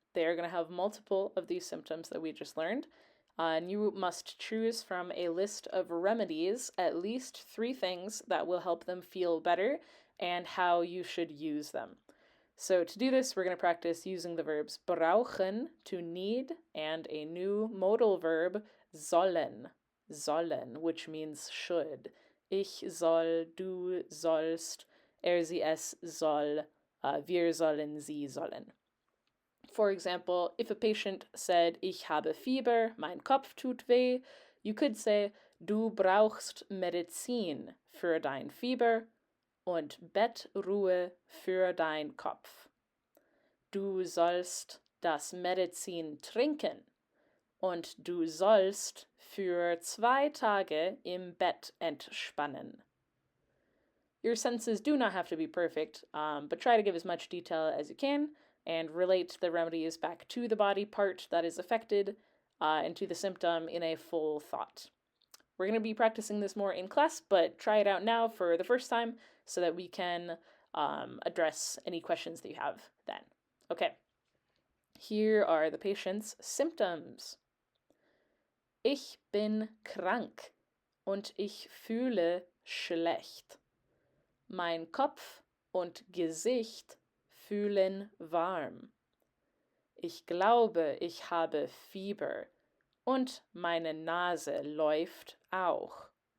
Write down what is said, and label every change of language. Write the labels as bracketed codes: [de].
[en] They are going to have multiple of these symptoms that we just learned. And you must choose from a list of remedies, at least 3 things that will help them feel better and how you should use them. So to do this, we're going to practice using the verbs brauchen, to need, and a new modal verb, sollen, which means should. [de] Ich soll, du sollst, sie es soll, wir sollen, sie sollen. [en] For example, if a patient said, [de] ich habe Fieber, mein Kopf tut weh, [en] you could say, [de] du brauchst Medizin für dein Fieber und Bettruhe für dein Kopf. Du sollst das Medizin trinken und du sollst für 2 Tage im Bett entspannen. [en] Your sentences do not have to be perfect, but try to give as much detail as you can and relate the remedies back to the body part that is affected and to the symptom in a full thought. We're going to be practicing this more in class, but try it out now for the first time so that we can address any questions that you have then. Okay, here are the patient's symptoms. [de] Ich bin krank und ich fühle schlecht. Mein Kopf und Gesicht fühlen warm. Ich glaube, ich habe Fieber und meine Nase läuft auch.